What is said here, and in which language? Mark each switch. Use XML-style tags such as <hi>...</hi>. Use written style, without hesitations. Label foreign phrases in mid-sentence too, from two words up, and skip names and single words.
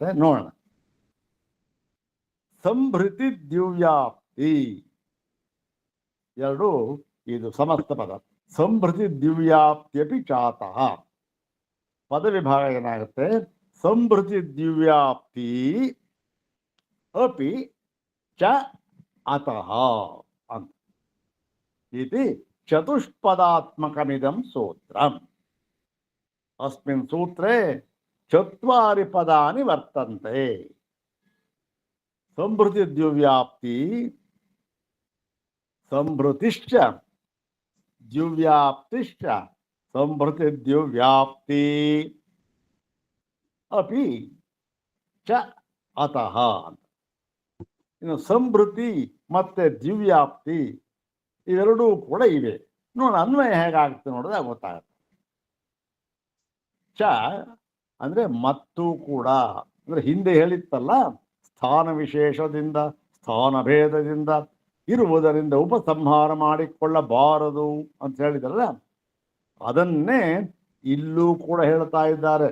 <kn>ನೋಡೋಣ.</kn> <sa>ಸಂಭೃತಿ ದಿವ್ಯಾಪ್ತಿ</sa> <kn>ಎರಡು, ಇದು ಸಮಸ್ತ ಪದ.</kn> <sa>ಸಂಭೃತಿ ದಿವ್ಯಾಪ್ತಿಯಪಿ ಚಾತಃ.</sa> <kn>ಪದ ವಿಭಾಗ ಏನಾಗುತ್ತೆ?</kn> <sa>ಸಂಭೃತಿ ದಿವ್ಯಾಪ್ತಿ ಅಪಿ ಚ ಅತಃ ಅಂತ. ಇತಿ ಚತುಷ್ಪದಾತ್ಮಕಮಿದಂ ಸೂತ್ರಂ. ಅಸ್ಮಿನ್ ಸೂತ್ರೇ ಚತ್ವಾರಿ ಪದಾನಿ ವರ್ತಂತೆ. ಸಂಭೃತಿ ದಿವ್ಯಾಪ್ತಿ, ಸಂಭೃತಿಶ್ಚ ದಿವ್ಯಾಪ್ತಿಶ್ಚ ಸಂಭೃತಿ ದಿವ್ಯಾಪ್ತಿ ಅಪಿ ಚ ಅತಃ.</sa> <kn>ಇನ್ನು ಸಂಭೃತಿ ಮತ್ತೆ ದಿವ್ಯಾಪ್ತಿ ಇವೆರಡೂ ಕೂಡ ಇವೆ. ನೋಡ, ಅನ್ವಯ ಹೇಗಾಗುತ್ತೆ ನೋಡಿದ್ರೆ ಗೊತ್ತಾಗುತ್ತೆ. ಚ ಅಂದ್ರೆ ಮತ್ತು ಕೂಡ, ಅಂದ್ರೆ ಹಿಂದೆ ಹೇಳಿತ್ತಲ್ಲ, ಸ್ಥಾನ ವಿಶೇಷದಿಂದ ಸ್ಥಾನ ಭೇದದಿಂದ ಇರುವುದರಿಂದ ಉಪಸಂಹಾರ ಮಾಡಿಕೊಳ್ಳಬಾರದು ಅಂತ ಹೇಳಿದ್ರಲ್ಲ, ಅದನ್ನೇ ಇಲ್ಲೂ ಕೂಡ ಹೇಳ್ತಾ ಇದ್ದಾರೆ.</kn>